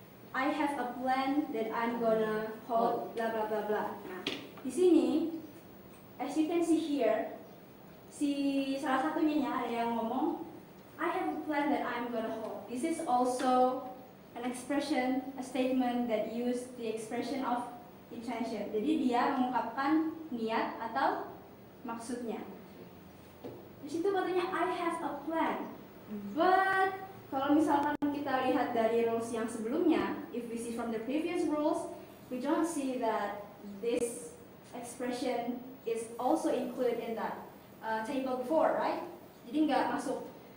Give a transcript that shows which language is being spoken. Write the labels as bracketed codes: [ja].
[en] I have a plan that I'm gonna hold blah blah blah blah. [id] Nah, di sini, [en] as you can see here, [id] salah satunya ada yang ngomong, [en] I have a plan that I'm gonna hold. This is also an expression, a statement that use the expression of intention. [id] Jadi dia mengungkapkan niat atau maksudnya. Di situ katanya [en] I have a plan, but [id] kalau misalkan kita lihat dari [en] rules [id] yang sebelumnya, [en] if we see from the previous rules, we don't see that this expression is also included in that table before, right? [id] Jadi nggak masuk.